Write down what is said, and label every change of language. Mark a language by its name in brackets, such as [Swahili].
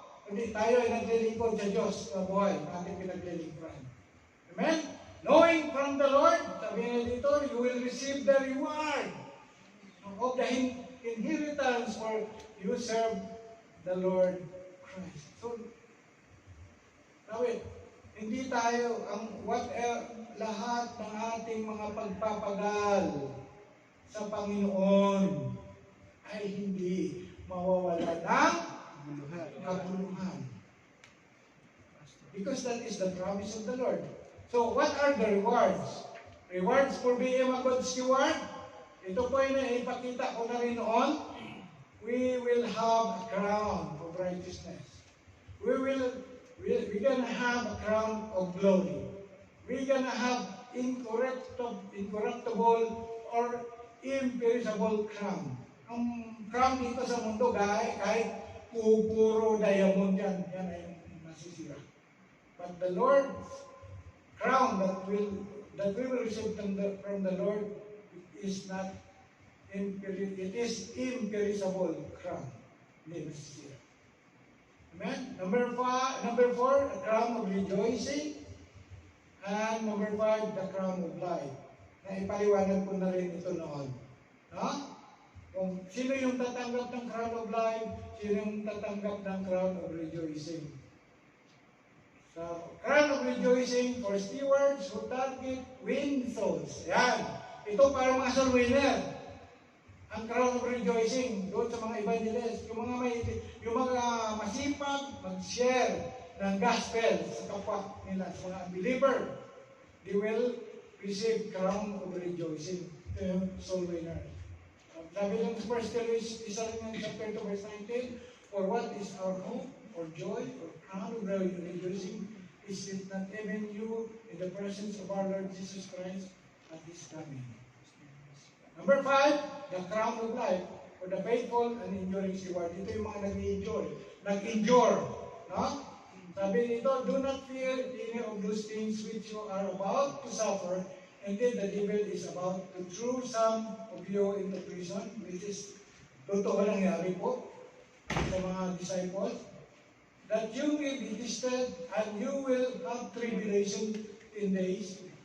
[Filipino] Hindi tayo ay naglilingkod sa Diyos na buhay, ating pinaglilingkuran. [English] Amen? Knowing from the Lord, [Filipino] sabi nga dito, [English] you will receive the reward of the inheritance for you serve the Lord Christ. [Filipino] So, sabi, hindi tayo, lahat ng ating mga pagpapagal sa Panginoon ay hindi mawawala ng kabuluhan. [English] Because that is the promise of the Lord. So, what are the rewards? Rewards for being a good steward? [Filipino] Ito po yung ipakita ko na rin noon. [English] We will have a crown of righteousness. We're gonna have a crown of glory. We're gonna have incorruptible or imperishable crown. [Filipino] Ang crown dito sa mundo, kahit puro diamond yan ay masisira. [English] But the Lord's crown that we will receive from the Lord is not it is imperishable crown. [Filipino] Hindi masisira. [English] Amen? Number 4, a crown of rejoicing. And number 5, the crown of life. [Filipino] Na ipaliwanag ko na rin ito noon. No? Kung sino yung tatanggap ng crown of life, sino yung tatanggap ng crown of rejoicing. [English] So, crown of rejoicing for stewards who target win souls. Yan. [Filipino] Ito para mga soul winner. Ang crown of rejoicing doon sa mga evangelists, yung mga masipag mag-share ng gospel sa kapwa nila, sa mga unbeliever, [English] they will receive crown of rejoicing, soul winner. [Filipino] Sabi lang sa [English] 1 Thessalonians chapter 2 verse 19, for what is our hope or joy or crown of rejoicing is it not even you in the presence of our Lord Jesus Christ at His coming. Number 5, the crown of life for the faithful and enduring steward. [Filipino] Ito yung mga nag-endure, no? Sabi nito, [English] do not fear any of those things which you are about to suffer. Indeed, the devil is about to throw some of you into prison, which is [Filipino] totoo nangyari po sa mga [English] disciples, that you will be tested and you will have tribulation 10 days.